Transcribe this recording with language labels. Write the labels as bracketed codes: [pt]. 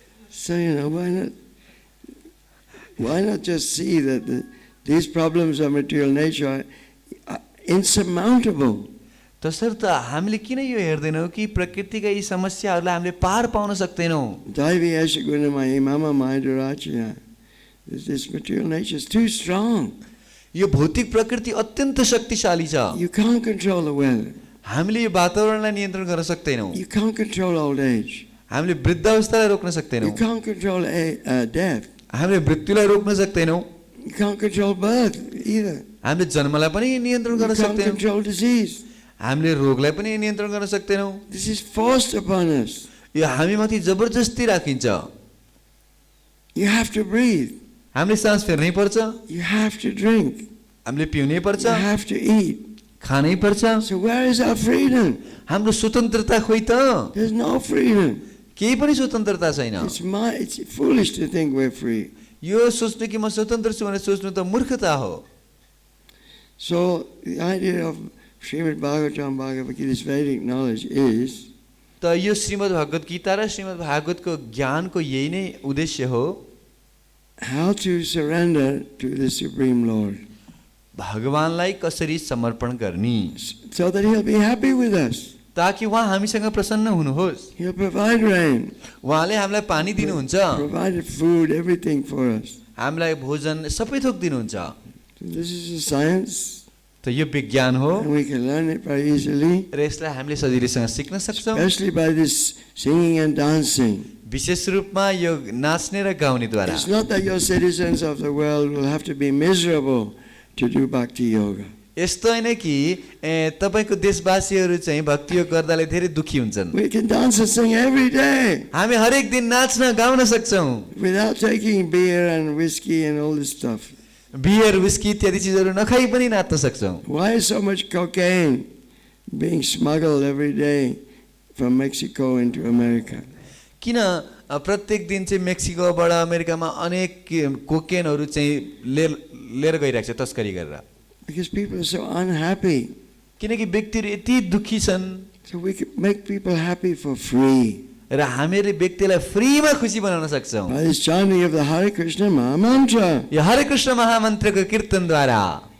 [en] So you know, why not just see that these problems of material nature are insurmountable? [ne] तसर्थ हामीले किन यो हेर्दैनौँ कि प्रकृतिका यी समस्याहरूलाई हामीले पार पाउन सक्दैनौँ. [sa] Daivi esha gunamaya mama maya. [en] This material nature is too strong. [ne] यो भौतिक प्रकृति अत्यन्त शक्तिशाली छ. [en] You can't control the weather. [ne] हामीले यो वातावरणलाई नियन्त्रण गर्न सक्दैनौँ. [en] You can't control old age. [ne] हामीले वृद्धावस्थालाई रोक्न सक्दैनौँ. [en] You can't control death. [ne] हामीले मृत्युलाई रोक्न सक्दैनौँ. [en] You can't control birth either. [ne] हामीले जन्मलाई पनि नियन्त्रण गर्न [en] You can't [ne] सक्दैनौँ. [en] control disease. [ne] हामीले रोगलाई पनि नियन्त्रण गर्न सक्दैनौँ. [en] This is forced upon us. [ne] यो हामीमाथि जबरजस्ती राखिन्छ. [en] You have to breathe. [ne] हामीले सास फेर्नै पर्छ. [en] You have to drink. [ne] हामीले पिउनै पर्छ. [en] You have to eat. [ne] खानै पर्छ. [en] So where is our freedom? [ne] हाम्रो स्वतन्त्रता खोइ त. [en] There's no freedom. [ne] केही पनि स्वतन्त्रता छैन. [en] It's foolish to think we're free. [ne] यो सोच्नु कि म स्वतन्त्र छु भनेर सोच्नु त मूर्खता हो. [en] So the idea of Srimad Bhagavatam, Bhagavad Gita's Vedic knowledge is [ne] त यो श्रीमद् भगवत गीता र श्रीमद् भागवतको ज्ञानको यही नै उद्देश्य हो. [en] how to surrender to the Supreme Lord. [ne] भगवानलाई कसरी समर्पण गर्ने [en] So that He'll be happy with us. [ne] ताकि उहाँ हामीसँग प्रसन्न हुनुहोस्. [en] He'll provide rain, [ne] उहाँले हामीलाई पानी दिनुहुन्छ. [en] provided food, everything for us. [ne] हामीलाई भोजन सबै थोक दिनुहुन्छ. [en] So this is a science, [ne] त यो विज्ञान हो [en] and we can learn it very easily, [ne] र यसलाई हामीले सजिलैसँग सिक्न सक्छौँ. [en] especially by this singing and dancing. [ne] विशेष रूपमा यो नाच्ने र गाउनेद्वारा. [en] It's not that your citizens of the world will have to be miserable to do bhakti yoga. [ne] यस्तो होइन कि तपाईको देशवासीहरू चाहिँ भक्ति योग गर्दाले धेरै दुखी हुन्छन्. [en] We can dance and sing every day [ne] हामी हरेक दिन नाच्न गाउन सक्छौँ [en] without taking beer and whiskey and all this stuff. [ne] Beer whisky इत्यादि चिजहरू नखाई पनि नाच्न सक्छौँ. [en] Why is so much cocaine being smuggled every day from Mexico into America? [ne] किन प्रत्येक दिन चाहिँ मेक्सिकोबाट अमेरिकामा अनेक कोकेनहरू चाहिँ लिएर गइरहेको छ तस्करी गरेर. [en] Because people are so unhappy. [ne] किनकि व्यक्तिहरू यति दुखी छन्. [en] So we can make people happy for free. [ne] र हामीहरूले व्यक्तिलाई फ्रीमा खुसी बनाउन सक्छौँ. [en] By this chanting of the Hare Krishna Maha Mantra. [ne] यो हरे कृष्ण महामन्त्रको कीर्तनद्वारा.